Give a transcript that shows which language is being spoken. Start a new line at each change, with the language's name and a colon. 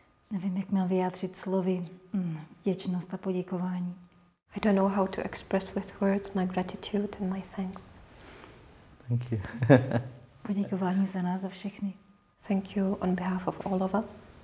Czech: Nevím, jak mám vyjádřit slovy vděčnost a poděkování.
English: I don't know how to express with words my gratitude and my thanks. Thank you.
Czech: Poděkování za nás, za všechny.
English: Thank you on behalf of all of us.